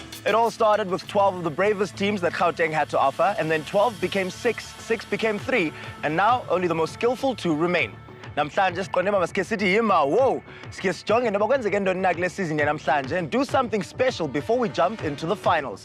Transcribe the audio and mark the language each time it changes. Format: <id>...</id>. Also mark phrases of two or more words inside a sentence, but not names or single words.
<en>It all started with 12 of the bravest teams that Gauteng had to offer, and then 12 became 6, 6 became 3, and now only the most skillful 2 remain.</en> <xh>Namhlanje siqonde maske sithi yima whoa sike sijonge noba kwenzeke ntoni na kule season yanamhlanje</xh> <en>and do something special before we jump into the finals.</en>